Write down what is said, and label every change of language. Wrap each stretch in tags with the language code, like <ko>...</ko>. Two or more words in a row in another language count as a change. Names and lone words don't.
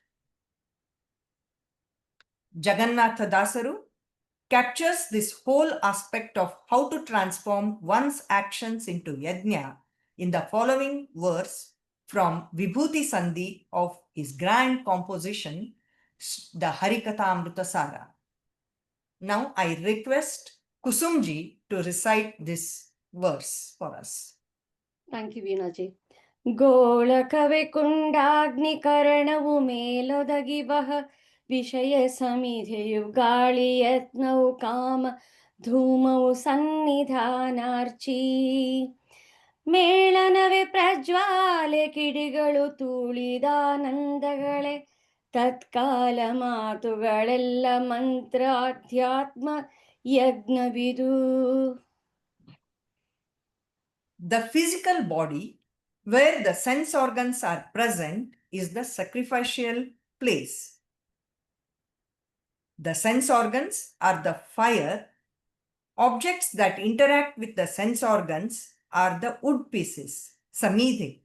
<en>Jagannatha Dasaru captures this whole aspect of how to transform one's actions into yajna in the following verse from Vibhuti Sandhi of his grand composition, the Harikatha Sara. Now I request Kusumji to recite this verse for us. Thank you, Veenaji.</en> <kn>ಗೋಳಕವೆ ಕುಂಡಾಗ್ನಿಕರಣವು ಮೇಲೊದಗಿಬಹ ವಿಷಯ ಸಮಿಧೆಯು ಗಾಳಿ ಯತ್ನವು ಕಾಮ ಧೂಮವು ಸನ್ನಿಧಾನಾರ್ಚಿ ಮೇಳನವೇ ಪ್ರಜ್ವಾಲೆ ಕಿಡಿಗಳು ತೂಳಿದಾನಂದಗಳೇ ತತ್ಕಾಲ ಮಾತುಗಳೆಲ್ಲ ಮಂತ್ರ ಅಧ್ಯಾತ್ಮ ಯಜ್ಞವಿದು.</kn> <en>The physical body, where the sense organs are present, is the sacrificial place. The sense organs are the fire. Objects that interact with the sense organs are the wood pieces, samidhi.</en>